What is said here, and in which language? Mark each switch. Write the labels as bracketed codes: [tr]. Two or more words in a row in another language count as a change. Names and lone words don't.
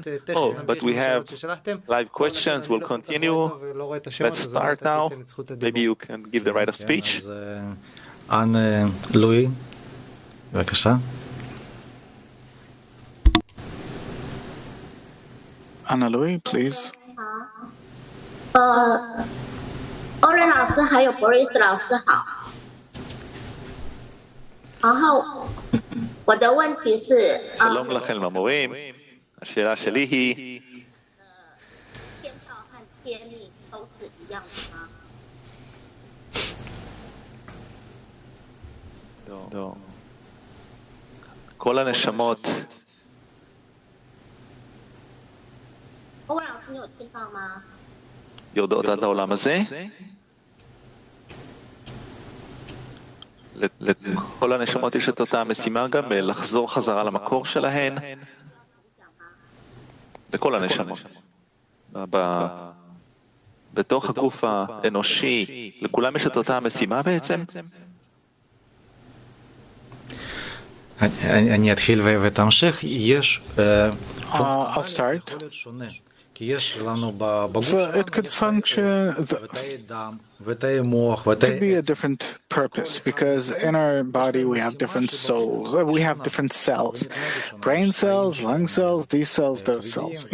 [en] Oh, but we have live questions. We'll continue. Let's start now. Maybe you can give the right of speech. [he] Anne Louis, בבקשה. [en] Anna Louis, please. [zh] 欧仁老师还有 Boris 老师好。然后我的问题是 [he] שלום לכם המורים. השאלה שלי היא [zh] 天道和天命都是一样的吗？ [he] לא. כל הנשמות [zh] 欧仁老师，你有听到吗？ [he] יורדות עד לעולם הזה? לכל הנשמות יש את אותה המשימה גם לחזור חזרה למקור שלהן. לכל הנשמות. בתוך הגוף האנושי, לכולם יש את אותה המשימה בעצם? אני אתחיל ותמשיך. יש [en] I'll start. So it could function, could be a different purpose, because in our body we have different souls, we have different cells, brain cells, lung cells, these cells, those cells.